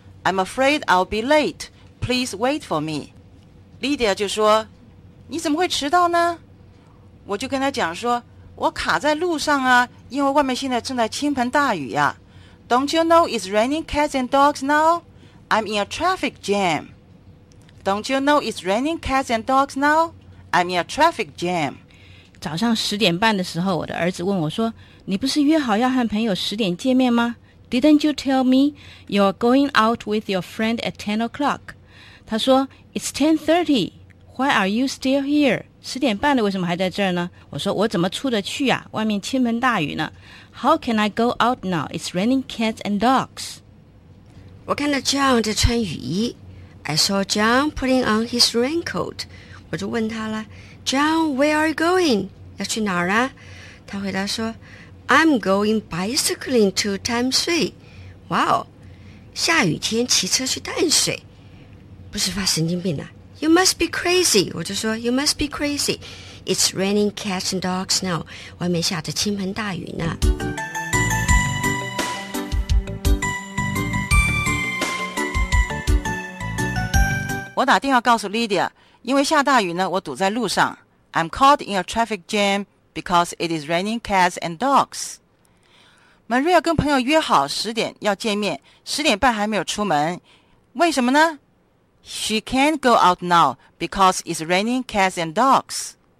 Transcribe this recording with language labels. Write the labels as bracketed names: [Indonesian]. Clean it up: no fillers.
[English] I'm afraid I'll be late， please wait for me。 [Chinese] Lydia 就说你怎么会迟到呢？我就跟他讲说，我卡在路上啊，因为外面现在正在倾盆大雨啊。 [English] Don't you know it's raining cats and dogs now? I'm in a traffic jam. Don't you know it's raining cats and dogs now? I'm in a traffic jam. [Chinese] 早上十点半的时候，我的儿子问我说，你不是约好要和朋友十点见面吗？ [English] Didn't you tell me you're going out with your friend at 10 o'clock? [Chinese] 他说 [English] It's 10:30. Why are you still here? [Chinese] 十点半了，为什么还在这儿呢？我说我怎么出得去啊？外面倾盆大雨呢。 [English] How can I go out now? It's raining cats and dogs. [Chinese] 我看到 John 在穿雨衣。 [English] I saw John putting on his raincoat. [Chinese] 我就问他了 ， [English] John, where are you going? [Chinese] 要去哪儿啊？他回答说 [English] ，I'm going bicycling to 淡水。 [Chinese] Wow, 下雨天骑车去淡水，不是发神经病啊？ [English] You must be crazy. [Chinese] 我就说 [English] You must be crazy. It's raining cats and dogs now. [Chinese] 外面下着倾盆大雨呢。我打电话告诉 Lydia， 因为下大雨呢，我堵在路上。 [English] I'm caught in a traffic jam because it is raining cats and dogs. [Chinese] Maria 跟朋友约好十点要见面，十点半还没有出门，为什么呢？ [English] She can't go out now because it's raining cats and dogs.